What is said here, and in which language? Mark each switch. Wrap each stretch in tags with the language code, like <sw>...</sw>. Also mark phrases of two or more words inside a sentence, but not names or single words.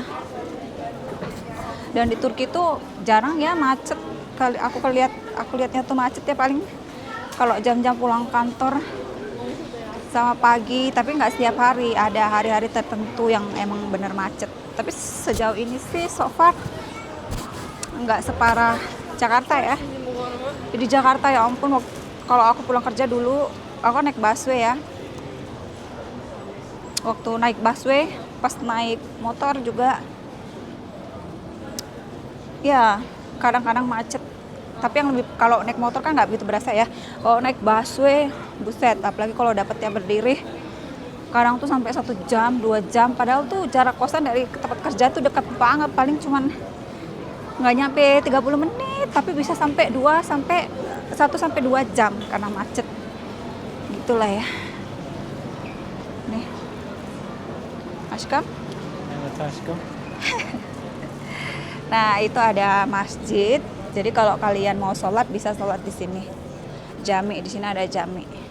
<id>Dan di Turki tuh jarang ya macet. Aku lihatnya tuh macet ya paling kalau jam-jam pulang kantor sama pagi, tapi nggak setiap hari, ada hari-hari tertentu yang emang bener macet. Tapi sejauh ini sih</id> <en>so far</en> <id>nggak separah Jakarta ya. Di Jakarta ya ampun, kalau aku pulang kerja dulu aku naik busway ya. Waktu naik busway, pas naik motor juga ya kadang-kadang macet. Tapi yang lebih, kalau naik motor kan nggak begitu berasa ya. Kalau naik busway, buset, apalagi kalau dapetnya berdiri, kadang tuh sampai 1 jam, 2 jam. Padahal tuh jarak kosan dari tempat kerja tuh dekat banget, paling cuman nggak nyampe 30 menit, tapi bisa sampai 1 sampai 2 jam karena macet. Gitulah ya. Nih.</id> <tr>Aşkım. Evet aşkım.</tr> <id>Nah, itu ada masjid. Jadi kalau kalian mau sholat bisa sholat di sini. Jami, di sini ada jami.</id>